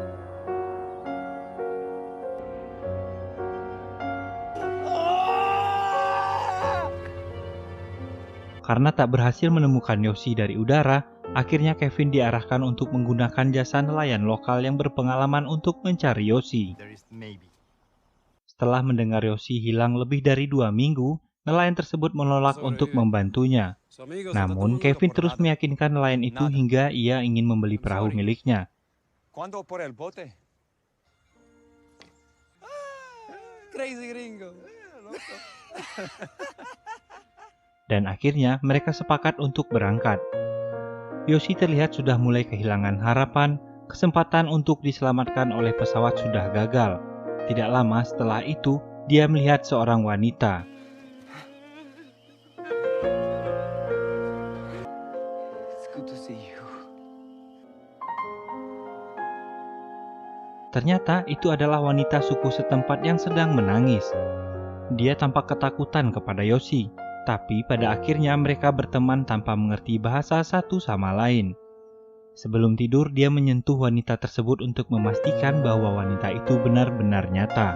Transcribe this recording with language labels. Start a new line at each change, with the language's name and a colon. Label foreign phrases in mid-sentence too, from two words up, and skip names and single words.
Indonesian: Karena tak berhasil menemukan Yoshi dari udara, akhirnya Kevin diarahkan untuk menggunakan jasa nelayan lokal yang berpengalaman untuk mencari Yoshi. Setelah mendengar Yoshi hilang lebih dari 2 minggu, Nelayan tersebut menolak untuk membantunya. Namun, Kevin terus meyakinkan nelayan itu hingga ia ingin membeli perahu miliknya.
Spanish: ¿Cuándo por el bote?
English: Crazy gringo.
Indonesian: Dan akhirnya mereka sepakat untuk berangkat. Yoshi terlihat sudah mulai kehilangan harapan, kesempatan untuk diselamatkan oleh pesawat sudah gagal. Tidak lama setelah itu, dia melihat seorang wanita.
English: It's good to see you.
Indonesian: Ternyata itu adalah wanita suku setempat yang sedang menangis. Dia tampak ketakutan kepada Yoshi, tapi pada akhirnya mereka berteman tanpa mengerti bahasa satu sama lain. Sebelum tidur, dia menyentuh wanita tersebut untuk memastikan bahwa wanita itu benar-benar nyata.